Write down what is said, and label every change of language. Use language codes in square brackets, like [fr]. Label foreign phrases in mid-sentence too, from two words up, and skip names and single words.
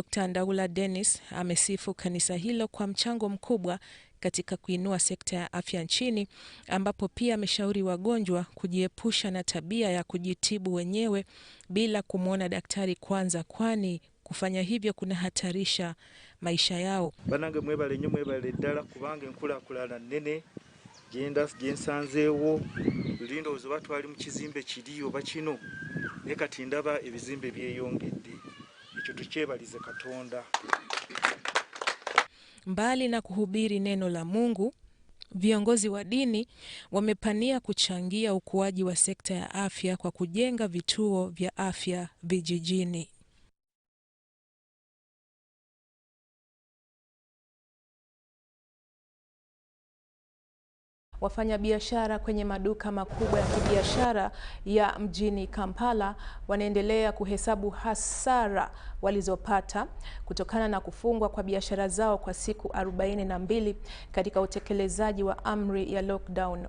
[sw] Ndaula Dennis amesifu kanisa hilo kwa mchango mkubwa katika kuinua sekta ya afya nchini, ambapo pia ameshauri wagonjwa kujiepusha na tabia ya kujitibu wenyewe bila kumwona daktari kwanza, kwani kufanya hivyo kuna hatarisha maisha yao. [lg] Banange mwebale nnyo mwebale ddala kubanga enkulakulana nnene gyensanzeewo lulindo ozoba twali mu kizimbe kiri oba kino naye kati ndaba ebizimbe byeyongedde. Ekyo tukyebalize Katonda. [sw] Mbali na kuhubiri neno la Mungu, viongozi wa dini wamepania kuchangia ukuaji wa sekta ya afya kwa kujenga vituo vya afya vijijini. Wafanyabiashara kwenye maduka makubwa ya kibiashara ya mjini Kampala wanaendelea kuhesabu hasara walizopata kutokana na kufungwa kwa biashara zao kwa siku 42 katika utekelezaji wa amri ya lockdown.